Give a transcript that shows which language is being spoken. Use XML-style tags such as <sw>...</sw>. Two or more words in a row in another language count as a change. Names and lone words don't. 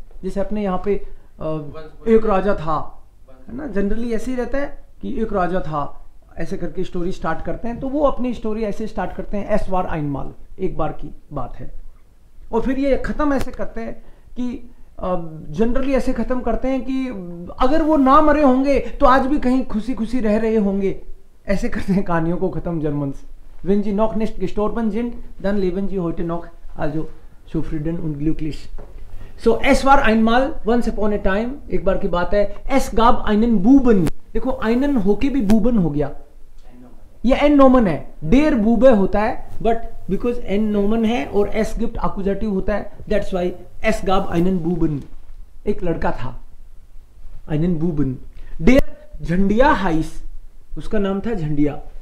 <hi>जैसे अपने यहाँ पे एक राजा था, है ना, जनरली ऐसे ही रहता है कि एक राजा था, ऐसे करके</hi> <en>story start</en> <hi>करते हैं, तो वो अपनी स्टोरी ऐसे स्टार्ट करते हैं,</hi> <de>es war einmal,</de> <hi>एक बार की बात है। और फिर ये खत्म ऐसे करते हैं कि जनरली ऐसे खत्म करते हैं कि अगर वो ना मरे होंगे तो आज भी कहीं खुशी खुशी रह रहे होंगे, ऐसे करते हैं कहानियों को खत्म जर्मन्स।</hi> <de>Wenn sie noch nicht gestorben sind, dann leben sie heute noch, also zufrieden und glücklich. So es war einmal,</de> <en>once upon a time,</en> <hi>एक बार की बात है,</hi> <de>es gab einen Buben,</de> <hi>देखो आइनन होके भी बूबन हो गया, ये एन नोमन है,</hi> <de>der Bube</de> <hi>होता है,</hi> <en>but because</en> <hi>एन नोमन है और</hi> <de>es gibt</de> <hi>एक्यूजेटिव होता है,</hi> <en>that's why</en> <de>es gab einen Buben,</de> <hi>एक लड़का था</hi> <de>einen Buben. der झंडिया hieß,</de> <hi>उसका नाम था झंडिया।</hi>